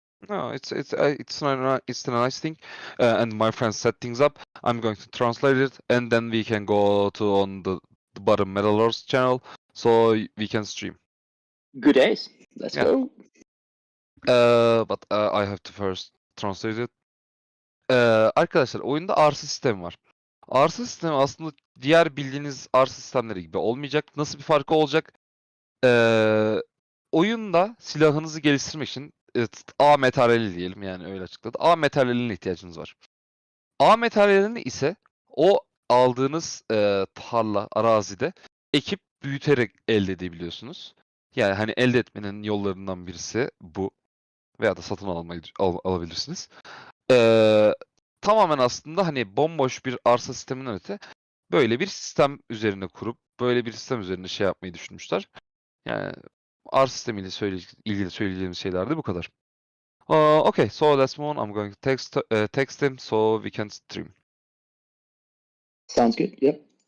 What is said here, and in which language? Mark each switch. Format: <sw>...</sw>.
<en>No, it's a nice thing, and my friend set things up. I'm going to translate it, and then we can go to on the bottom Meta Lords channel, so we can stream. Good days. Let's Yeah. go. But I have to first translate it.</en> <tr>Arkadaşlar oyunda arsa sistemi var. Arsa sistemi aslında diğer bildiğiniz arsa sistemleri gibi olmayacak. Nasıl bir farkı olacak? Oyunda silahınızı geliştirmek için A materyali diyelim, yani öyle açıkladı. A materyaline ihtiyacınız var. A materyalini ise o aldığınız tarla, arazide ekip büyüterek elde edebiliyorsunuz. Yani hani elde etmenin yollarından birisi bu. Veya da satın alabilirsiniz. Tamamen aslında hani bomboş bir arsa sisteminden öte böyle bir sistem üzerine kurup böyle bir sistem üzerine şey yapmayı düşünmüşler. Yani arsa sistemiyle ilgili söyleyeceğimiz şeyler de bu kadar.</tr> <en>Okay, so let's move on. I'm going to text him so we can stream. Sounds good. Yep.</en>